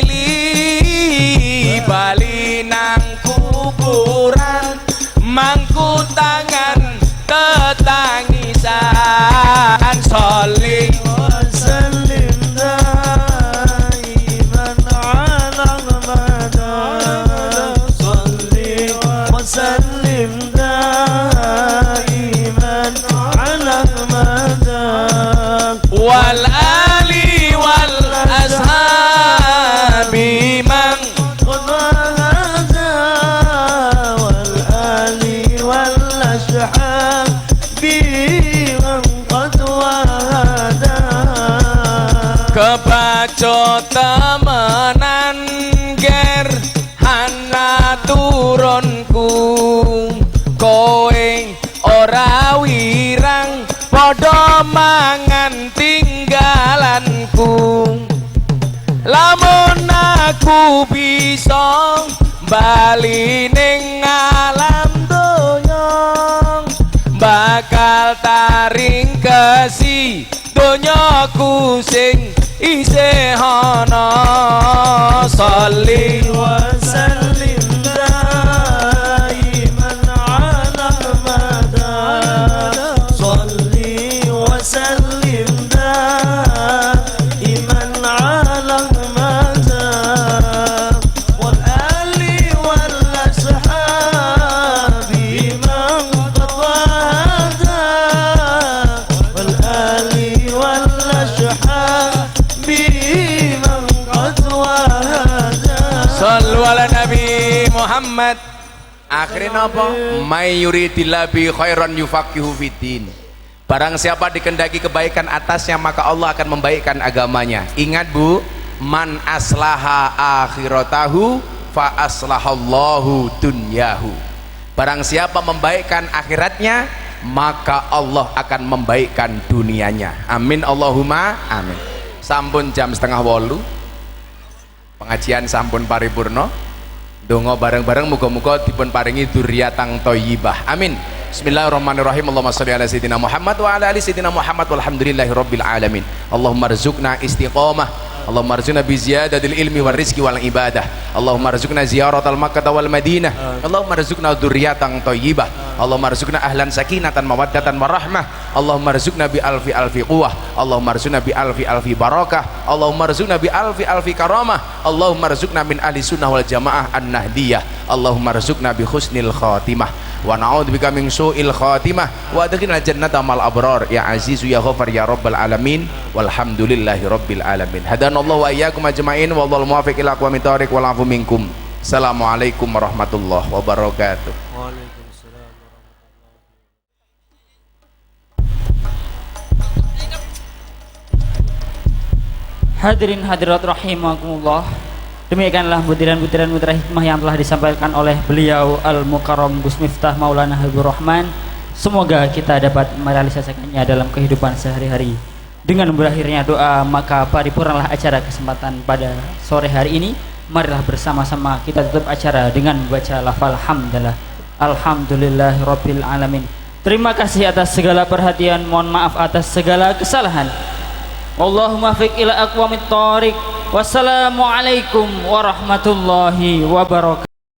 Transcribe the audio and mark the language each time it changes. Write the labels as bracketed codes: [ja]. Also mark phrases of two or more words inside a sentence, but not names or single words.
[jv] mili bali nang kuburan mangku tangan tetangisan sholli [ar] وسلم دائما على المدى صل وسلم دائما على المدى والآل والأصحاب من قد وهدى والآل والأشحاب بمن قد وهدى [jv] kebaco temenan ger hana turunku kowe ora wirang padha mangan tinggalanku lamun aku bisa bali ning alam donya bakal taring kesi donyaku sing isih ana sholli [ar] وسلم دائما على المدى صل وسلم دائما على المدى والآل والأصحاب من قد وهدى والآل والأصحاب من قد وهدى صلوا على النبي محمد. [id] Akhirnya apa? [ar] من يرد الله بخيرا يفقهه في الدين. [id] Barang siapa dikendaki kebaikan atasnya maka Allah akan membaikkan agamanya. Ingat Bu, [ar] من أصلح آخرته فأصلح الله دنياه. [id] Barang siapa membaikkan akhiratnya maka Allah akan membaikkan dunianya. [ar] آمين اللهم آمين. [jv] Sampun jam [ar] 7:30. [jv] Pengajian sampun paripurna. Donga bareng-bareng muga-muga dipun paringi [ar] ذرية طيبة. Amin. بسم الله الرحمن الرحيم اللهم صل على سيدنا محمد وعلى آل سيدنا محمد والحمد لله رب العالمين. اللهم ارزقنا استقامة. اللهم ارزقنا بزيادة العلم والرزق والعبادة. اللهم ارزقنا زيارة مكة والمدينة اللهم ارزقنا ذرية طيبة. اللهم ارزقنا أهلا سكينة مودة ورحمة. اللهم ارزقنا بألف ألف قوة اللهم ارزقنا بألف ألف بركة. اللهم ارزقنا بألف ألف كرامة اللهم ارزقنا من أهل السنة والجماعة النهضية. اللهم ارزقنا بحسن الخاتمة ونعوذ بك من سوء الخاتمة وأدخلنا جنة الأبرار يا عزيز يا غفار يا رب العالمين والحمد لله رب العالمين. هدانا الله وإياكم أجمعين والله الموفق إلى أقوم الطريق والعفو منكم. السلام عليكم ورحمة الله وبركاته. حاضرين حاضرات رحمكم الله. [id] Demikianlah butiran-butiran mutiara hikmah yang telah disampaikan oleh beliau Al-Mukarram Gus Miftah Maulana Habibur Rahman. Semoga kita dapat merealisasikannya dalam kehidupan sehari-hari. Dengan berakhirnya doa, maka paripurnalah acara kesempatan pada sore hari ini. Marilah bersama-sama kita tutup acara dengan membaca lafal hamdalah. [ar] الحمد لله رب العالمين. [id] Terima kasih atas segala perhatian, mohon maaf atas segala kesalahan. [ar] اللهم فق إلى أقوم الطريق. والسلام عليكم ورحمة الله وبركاته.